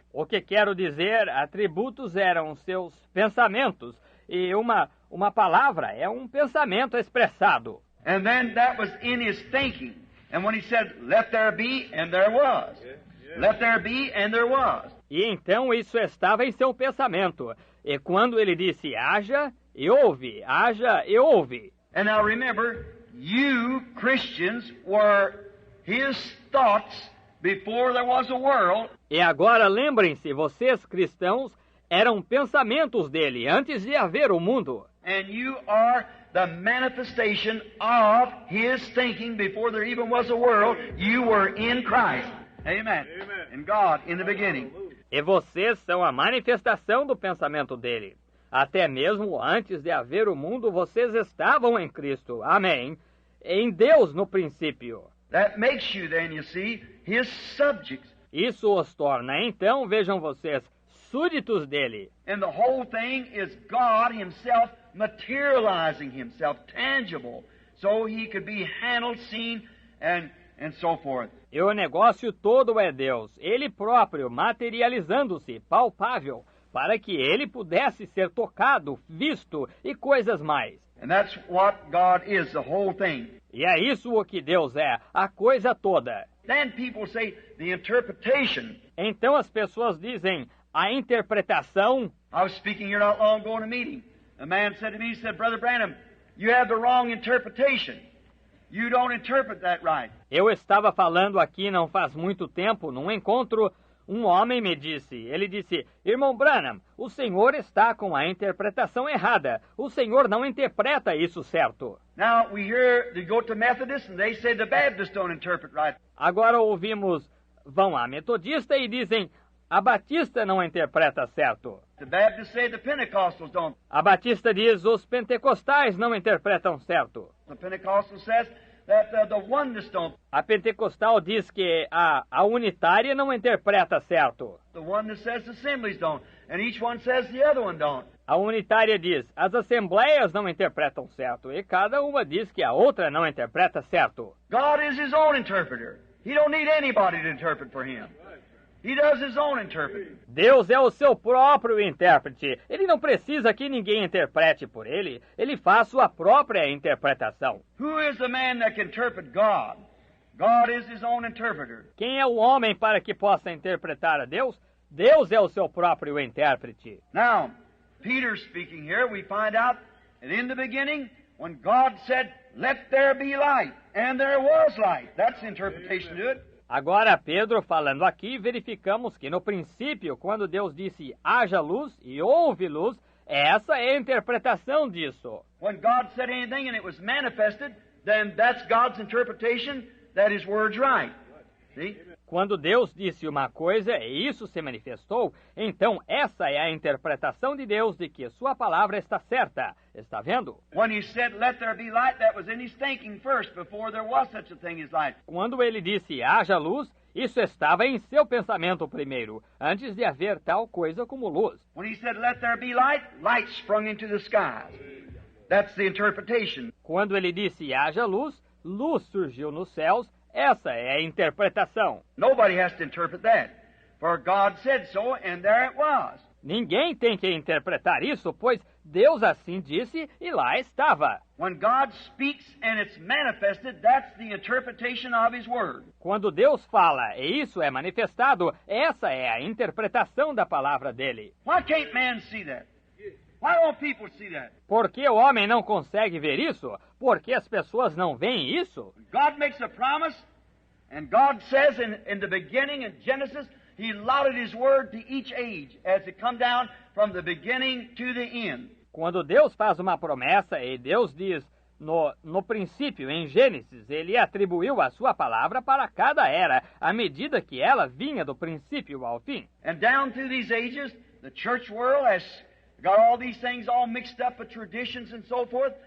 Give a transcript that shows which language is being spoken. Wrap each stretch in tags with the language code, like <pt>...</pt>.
<pt>O que quero dizer, atributos eram seus pensamentos, e uma palavra é um pensamento expressado.</pt> <en>And then that was in His thinking. And when He said, "Let there be," and there was. Let there be, and there was.</en> <pt>E então isso estava em seu pensamento. E quando ele disse, haja e houve, haja e houve.</pt> <en>And now remember, you Christians were His thoughts before there was a world.</en> <pt>E agora lembrem-se, vocês cristãos eram pensamentos dele antes de haver o mundo.</pt> <en>And you are the manifestation of His thinking before there even was a world. You were in Christ. Amen. In God, in the beginning.</en> <pt>E vocês são a manifestação do pensamento dele. Até mesmo antes de haver o mundo, vocês estavam em Cristo. Amém. Em Deus no princípio.</pt> <en>That makes you then, you see, His subjects.</en> <pt>Isso os torna, então, vejam vocês, súditos dele.</pt> <en>And the whole thing is God Himself materializing Himself, tangible, so He could be handled, seen, and so forth.</en> <pt>E o negócio todo é Deus, Ele próprio materializando-se, palpável, para que Ele pudesse ser tocado, visto e coisas mais.</pt> <en>And that's what God is, the whole thing.</en> <pt>E é isso o que Deus é, a coisa toda.</pt> <en>Then people say the interpretation.</en> <pt>Então as pessoas dizem, a interpretação.</pt> <en>I was speaking here not long ago in a meeting. A man said to me, he said, "Brother Branham, you have the wrong interpretation. You don't interpret that right."</en> <pt>Eu estava falando aqui não faz muito tempo, num encontro, um homem me disse, ele disse, "Irmão Branham, o senhor está com a interpretação errada. O senhor não interpreta isso certo."</pt> <en>Now we hear they go to Methodists and they say the Baptists don't interpret right.</en> <pt>Agora ouvimos, vão a metodista e dizem, a batista não interpreta certo.</pt> <en>The Baptists say the Pentecostals don't.</en> <pt>A batista diz, os pentecostais não interpretam certo.</pt> <en>The Pentecostal says that the oneness don't.</en> <pt>A pentecostal diz que a unitária não interpreta certo.</pt> <en>The oneness says the assemblies don't, and each one says the other one don't.</en> <pt>A unitária diz, as assembleias não interpretam certo, e cada uma diz que a outra não interpreta certo.</pt> <en>God is His own interpreter. He don't need anybody to interpret for Him. He does His own interpreting.</en> <pt>Deus é o seu próprio intérprete. Ele não precisa que ninguém interprete por ele. Ele faz sua própria interpretação.</pt> <en>Who is the man that can interpret God? God is His own interpreter.</en> <pt>Quem é o homem para que possa interpretar a Deus? Deus é o seu próprio intérprete.</pt> <en>Now, Peter speaking here, we find out that in the beginning, when God said, "Let there be light," and there was light. That's the interpretation to it.</en> <pt>Agora, Pedro falando aqui, verificamos que no princípio, quando Deus disse haja luz e houve luz, essa é a interpretação disso.</pt> <en>When God said anything and it was manifested, then that's God's interpretation that His word's right. See?</en> <pt>Quando Deus disse uma coisa e isso se manifestou, então essa é a interpretação de Deus de que sua palavra está certa. Está vendo?</pt> <en>When He said, "Let there be light," that was in His thinking first, before there was such a thing as light.</en> <pt>Quando ele disse haja luz, isso estava em seu pensamento primeiro, antes de haver tal coisa como luz.</pt> <en>When He said, "Let there be light," light sprung into the skies. That's the interpretation.</en> <pt>Quando ele disse haja luz, luz surgiu nos céus. Essa é a interpretação.</pt> <en>Nobody has to interpret that, for God said so, and there it was.</en> <pt>Ninguém tem que interpretar isso, pois Deus assim disse e lá estava.</pt> <en>When God speaks and it's manifested, that's the interpretation of His word.</en> <pt>Quando Deus fala e isso é manifestado, essa é a interpretação da palavra dele.</pt> <en>Why can't man see that? Why don't people see that?</en> <pt>Por que o homem não consegue ver isso? Por que as pessoas não veem isso?</pt> <en>God makes a promise, and God says in the beginning in Genesis, He allotted His word to each age as it come down from the beginning to the end.</en> <pt>Quando Deus faz uma promessa e Deus diz no princípio, em Gênesis, Ele atribuiu a sua palavra para cada era, à medida que ela vinha do princípio ao fim.</pt> <en>And down through these ages, the church world has got all these things all mixed up with traditions and so forth.</en>